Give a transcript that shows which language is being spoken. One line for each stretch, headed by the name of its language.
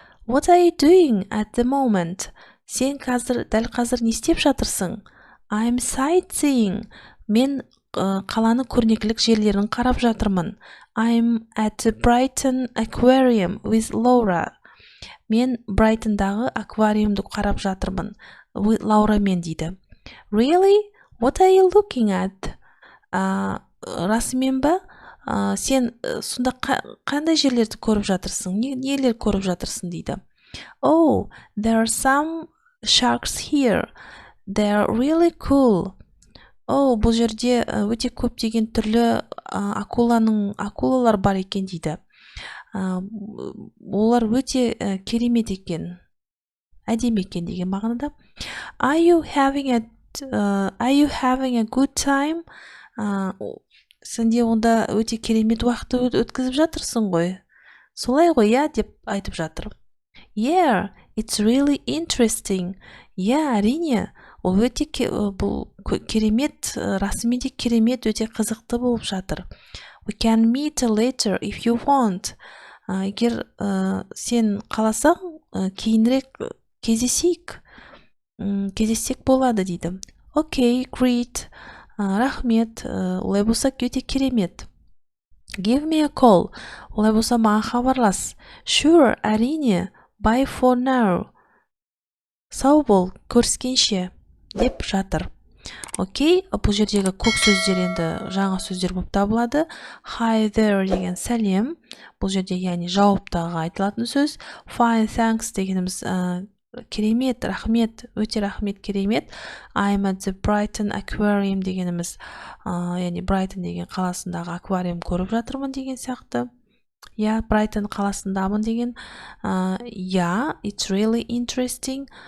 English: What are you doing at the moment?
Kazakh: Сен дәл қазір не істеп жатырсың?
English: I'm sightseeing.
Kazakh: Мен қаланың көрнекілік жерлерін қарап жатырмын.
English: I'm at the Brighton Aquarium with Laura.
Kazakh: Мен Брайтондағы аквариумды қарап жатырмын. Лаурамен дейді.
English: Really? What are you looking at?
Kazakh: Расымен ба? Сен сонда қандай жерлерді көріп жатырсың? Нелер көріп жатырсың дейді.
English: Oh, there are some sharks here. They're really cool.
Kazakh: Oh, бұл жерде өте көптеген түрлі акулалар бар екен дейді. Олар өте керемет екен. Әдемі екен деген мағынада.
English: Are you having a good time?
Kazakh: Сенде онда өте керемет уақытты өткізіп жатырсың ғой. Солай ғой, я, деп айтып жатыр.
English: Yeah, it's really interesting.
Kazakh: Әрине, ол өте керемет, расымен де керемет, өте қызықты болып жатыр.
English: We can meet later if you want.
Kazakh: Егер сен қаласаң, кейінірек кездесек болады дейді.
English: Okay, great.
Kazakh: Рахмет, олай болса өте керемет.
English: Give me a call.
Kazakh: Олай болса маған хабарлас.
English: Sure,
Kazakh: әрине.
English: Bye for now.
Kazakh: Сау бол, көріскенше, деп жатыр. Окей, бұл жердегі көк сөздер енді жаңа сөздер болып табылады.
English: Hi there
Kazakh: деген сәлем. Бұл жерде яғни жауаптағы айтылатын сөз.
English: Fine, thanks
Kazakh: дегеніміз керемет, рахмет, өте рахмет, керемет.
English: I'm at the Brighton Aquarium
Kazakh: дегеніміз, яғни Брайтон деген қаласындағы аквариум көріп жатырмын деген сияқты. Брайтон қаласындамын деген.
English: It's really interesting.